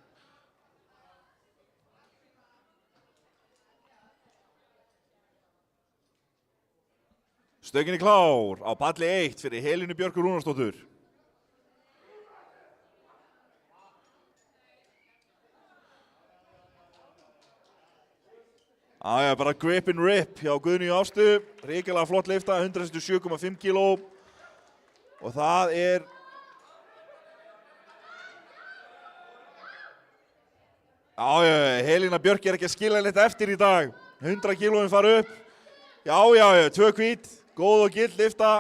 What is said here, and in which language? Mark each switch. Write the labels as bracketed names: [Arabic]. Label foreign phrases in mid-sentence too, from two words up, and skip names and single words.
[Icelandic] Stöngin er klár á palli 1 fyrir Helenu Björk Rúnarsdóttur. Bara [English] grip and rip [Icelandic] hjá Guðnýju Ástu. Ríkilega flott lyfta, 167,5 kíló. Og það er Helena Björk er ekki að skilja litt eftir í dag. 100 kílóin fara upp. 2 hvít, góð og gill lyfta.